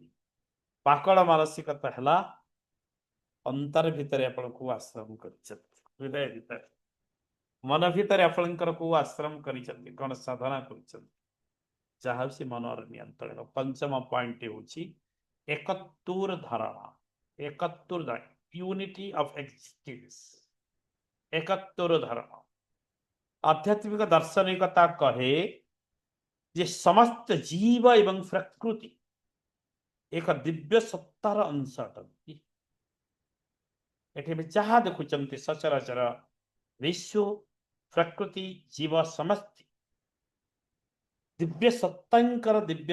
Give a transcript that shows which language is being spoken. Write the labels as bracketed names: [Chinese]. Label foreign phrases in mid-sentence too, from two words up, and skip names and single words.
[Odia] ପାକଳ ମାନସିକତା ହେଲା ଅନ୍ତର ଭିତରେ ଆପଣ କୋଉ ଆଶ୍ରମ କରିଛନ୍ତି, ହୃଦୟ ଭିତରେ ମନ ଭିତରେ ଆପଣଙ୍କର କୋଉ ଆଶ୍ରମ କରିଛନ୍ତି, କଣ ସାଧନା କରିଛନ୍ତି, ଯାହା ହଉଛି ମନର ନିୟନ୍ତ୍ରଣ। ପଞ୍ଚମ ପଏଣ୍ଟ ହେଉଛି ଏକତ୍ୱର ଧାରଣା। ଏକତ୍ୱର ଧାରଣା, [English] unity of existence, [Odia] ଏକତ୍ୱର ଧାରଣା। ଆଧ୍ୟାତ୍ମିକ ଦାର୍ଶନିକତା କହେ ଯେ ସମସ୍ତ ଜୀବ ଏବଂ ପ୍ରକୃତି ଏକ ଦିବ୍ୟ ସତ୍ତାର ଅଂଶ ଅଟନ୍ତି। ଏଠି ଯାହା ଦେଖୁଛନ୍ତି ସଚରାଚର ବିଶ୍ୱ ପ୍ରକୃତି ଜୀବ ସମସ୍ତ ଦିବ୍ୟ ସତ୍ତାଙ୍କର ଦିବ୍ୟ